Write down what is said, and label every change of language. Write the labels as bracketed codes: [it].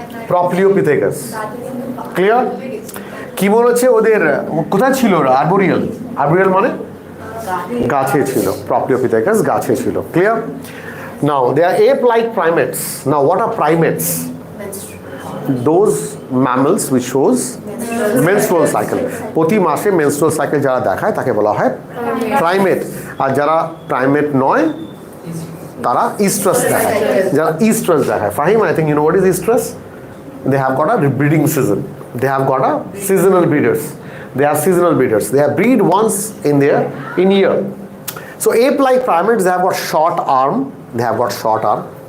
[bn] প্রপ্লিওপিথেকাস clear? কি বলেছে ওদের কোথায় ছিল ওরা? আর্বোরিয়াল। আর্বোরিয়াল মানে গাছে ছিল, প্রপ্লিওপিথেকাস গাছে ছিল। Clear? [en] Now they are ape like primates. Now what are primates? Those mammals which shows menstrual cycle. [bn] প্রতি মাসে menstrual cycle যারা দেখায় তাকে বলা হয় প্রাইমেট। আর যারা প্রাইমেট নয় তারা ইস্ট্রাস দেখায়। যারা ইস্ট্রাস দেখায়, [en] Fahim, I think you know what is estrus? They have got a breeding season. They have got a seasonal breeders. They are seasonal breeders. They have breed once in year. So ape-like primates, they have got short arm. They have got short arm.